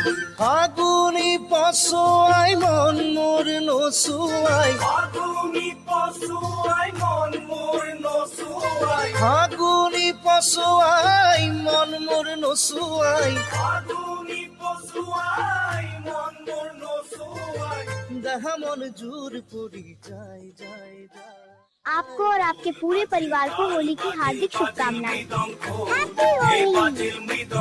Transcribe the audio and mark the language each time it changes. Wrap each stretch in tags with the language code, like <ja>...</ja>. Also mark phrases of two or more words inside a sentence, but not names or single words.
<as>ফাগুনি পশোয়াই মন মোর নসুয়াই, ফাগুনি পশুয়াই মন মোর নসুয়াই, ফাগুনি পশোয়াই মন মোর নসুয়াই, ফাগুনি পশুয়াই মন মোর নসুয়াই। দেহা মন জোর পড়ি যায় যায় যায়।</as> <hi>आपको और आपके पूरे परिवार को होली की हार्दिक शुभकामनाएं।</hi> <as>মৃদং খোল,</as> <hi>हैप्पी হে होली।</hi> <as>বাজিল</as>